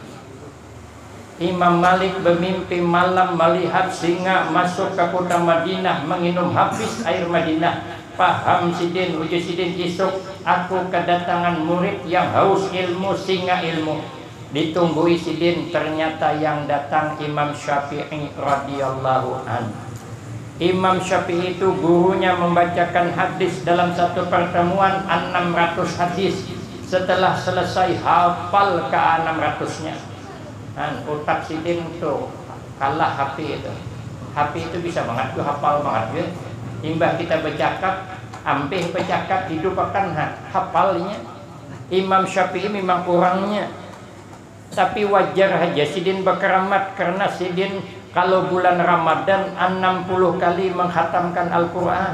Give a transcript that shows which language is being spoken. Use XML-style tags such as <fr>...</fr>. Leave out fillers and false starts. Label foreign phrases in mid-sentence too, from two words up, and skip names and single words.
<id>Imam Malik bermimpi malam melihat singa masuk ke kota Madinah menginum habis air Madinah.</id> <bjn>Paham sidin, uji sidin isuk aku kedatangan murid yang haus ilmu, singa ilmu. Ditunggui sidin, ternyata yang datang Imam Syafi'i</bjn> <ar>رضي الله عنه.</ar> <id>Imam Syafi'i itu gurunya membacakan hadis dalam satu pertemuan 600 hadis. Setelah selesai hafal ke 600-nya.</id> <bjn>Otak sidin itu kalah HP itu.</bjn> <id>HP itu bisa banget tuh hafal banget ya.</id> <bjn>Imbah kita bercakap, ampih bercakap, hidup akan hafalnya. Imam Syafi'i memang orangnya. Tapi wajar aja sidin berkeramat, karena sidin kalau bulan Ramadan 60 kali menghatamkan Al-Quran.</bjn>